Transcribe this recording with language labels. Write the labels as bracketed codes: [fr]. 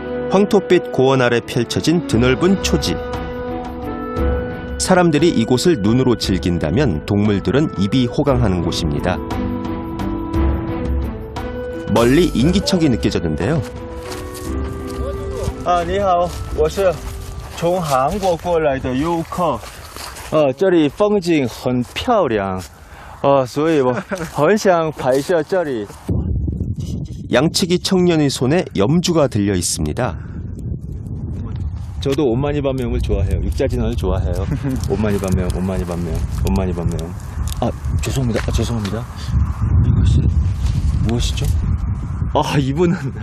[ko] 황토빛 고원 아래 펼쳐진 드넓은 초지. 사람들이 이곳을 눈으로 즐긴다면 동물들은 입이 호강하는 곳입니다. 멀리 인기척이 느껴졌는데요. [zh] 你好，我是从韩国过来的游客。这里风景很漂亮，所以我很想拍摄这里。 [ko] 양치기 청년의 손에 염주가 들려 있습니다. 저도 온마니반명을 좋아해요. 육자진원을 좋아해요. 온마니반명, 온마니반명, 온마니반명. 죄송합니다. 죄송합니다. 이것이 무엇이죠? 이분은